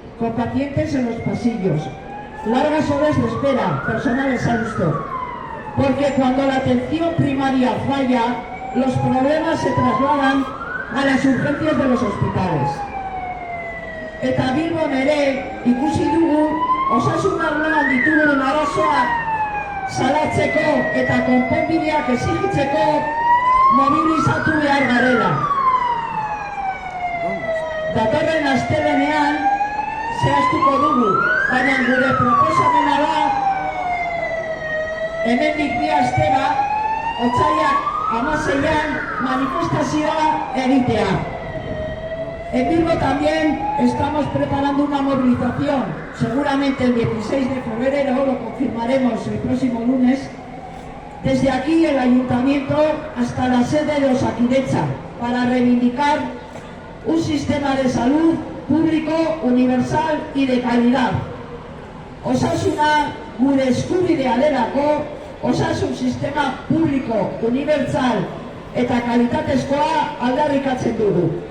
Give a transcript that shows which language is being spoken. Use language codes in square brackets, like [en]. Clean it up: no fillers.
[es] con pacientes en los pasillos, largas horas de espera, personal exhausto, porque cuando la atención primaria falla, los problemas se trasladan a las urgencias de los hospitales. [eu] Eta Bilbon ere ikusi dugu osasun arloan ditugun arazoak salatzeko eta konponbideak exigitzeko mobilizatu behar garela. Datorren astelehenean zehaztuko dugu, baina gure proposamena da hemendik bi astera otsailak 16an manifestazioa egitea. [es] En Bilbo también estamos preparando una movilización, seguramente el 16 de febrero, lo confirmaremos el próximo lunes, desde aquí el Ayuntamiento hasta la sede de Osakidetza, para reivindicar un sistema de salud público, universal y de calidad. [eu] Osasuna gure eskubidea delako, osasun sistema publiko, universal eta kalitatezkoa aldarrikatzen dugu.